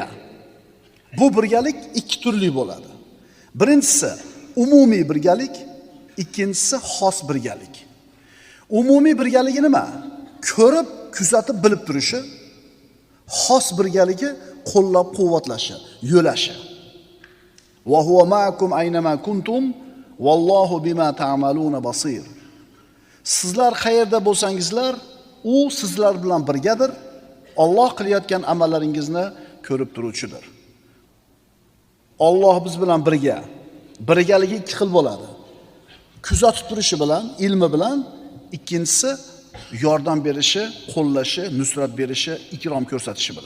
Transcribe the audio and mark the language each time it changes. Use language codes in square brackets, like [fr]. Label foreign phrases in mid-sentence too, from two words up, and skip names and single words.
[uz] Bu birgalik ikki turli bo'ladi. Birinchisi umumiy birgalik, ikkinchisi xos birgalik. Umumiy birgaligi nima? Ko'rib, kuzatib bilib turishi. Xos birgaligi qo'llab-quvvatlashi, yo'lashi. [ar] وهو معكم أين ما كنتم والله بما تعملون بصير. [uz] Sizlar qayerda bo'lsangizlar, u sizlar bilan birgadir. Alloh qilayotgan amallaringizni ko'rib turuvchidir. Alloh biz bilan birga. Birgaligi ikki xil bo'ladi. Kuzatib turishi bilan, ilmi bilan, ikkinchisi yordam berishi, qo'llashi, nusrat berishi, ikrom ko'rsatishi bilan.